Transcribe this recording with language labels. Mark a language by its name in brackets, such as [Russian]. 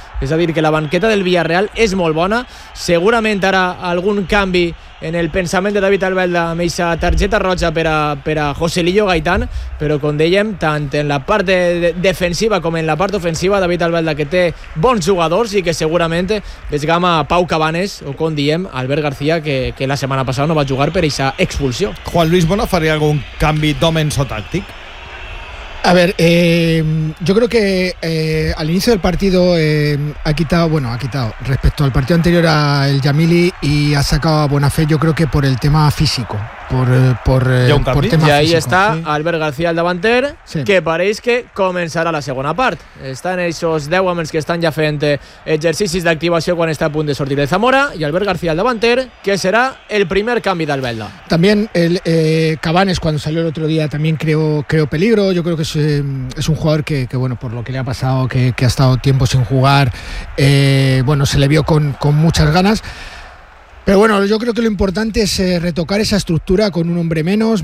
[Catalan] És a dir, que la banqueta del Villarreal és molt bona. Segurament ara algun canvi en el pensament de David Albelda amb aquesta targeta roja per a José Lillo Gaitán, però com dèiem, tant en la part defensiva com en la part ofensiva, David Albelda, que té bons jugadors i que segurament desgama Pau Cabanes, o com diem, Albert García, que la setmana passada no va jugar per aquesta expulsió. Juan Luis Bona, faria algun canvi d'homens o tàctic? [Spanish] A ver, yo creo que al inicio del partido ha quitado respecto al partido anterior a el Yamili y ha sacado a Bonafé, yo creo que por el tema físico, por tema físico. Y ahí está, ¿sí? [Catalan] Albert García, el davanter, sí. Que pareix que començarà la segona part. Estan esos 10 homes que estan ja fent exercicis d'activació quan està a punt de sortir de Zamora, i Albert García, el davanter, que serà el primer canvi d'Albelda. [Spanish] También el Cabanes, cuando salió el otro día, también creó peligro. Yo creo que es un jugador que bueno, por lo que le ha pasado, que ha estado tiempo sin jugar, bueno, se le vio con muchas ganas. Pero bueno, yo creo que lo importante es retocar esa estructura con un hombre menos.